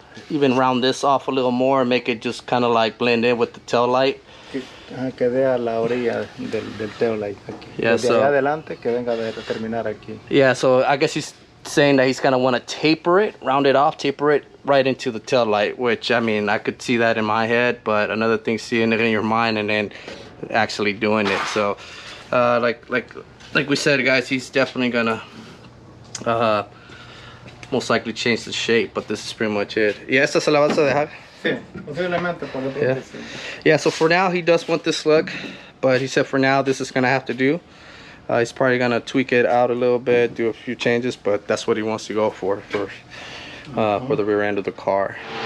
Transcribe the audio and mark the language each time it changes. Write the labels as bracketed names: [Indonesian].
[English] even round this off a little more and make it just kind of like blend in with the tail light. [Spanish] Que dé a la orilla del tail light aquí. [English] Yeah, [Spanish] Desde [English] so- [Spanish] allá adelante que venga de terminar aquí. [English] Yeah, so I guess he's saying that he's gonna want to taper it, round it off, taper it right into the tail light, which I mean I could see that in my head, but another thing seeing it in your mind and then actually doing it. So like we said, guys, he's definitely gonna most likely change the shape, but this is pretty much it. [Spanish] Yeah, esta se la vas a dejar. Sí, posiblemente por otro [English] Yeah. [Spanish] sí. [English] Yeah, so for now he does want this look, but he said for now this is gonna have to do. He's probably gonna tweak it out a little bit, do a few changes, but that's what he wants to go for the rear end of the car.